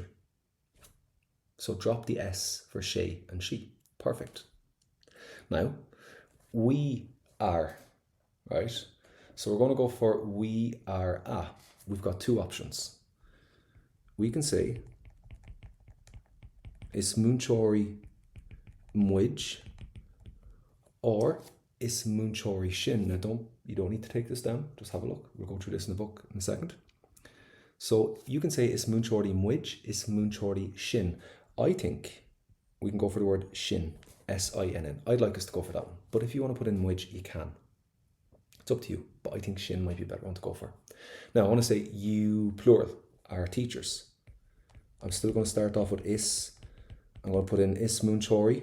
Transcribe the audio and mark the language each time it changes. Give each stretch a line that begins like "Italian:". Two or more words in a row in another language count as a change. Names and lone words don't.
English: So drop the S for she and she. Perfect. Now, we are, right? So we're going to go for we are a. We've got two options. We can say
Irish: is múinteoirí muid
English: or
Irish: is múinteoirí sin.
English: Now you don't need to take this down. Just have a look. We'll go through this in the book in a second. So you can say
Irish: is múinteoirí muid, is múinteoirí sin.
English: I think we can go for the word shin, S-I-N-N. I'd like us to go for that one. But if you want to put in muid, you can. It's up to you. But I think shin might be a better one to go for. Now I want to say you, plural, are teachers. I'm still going to start off with is. I'm going to put in
Irish: is múinteoirí.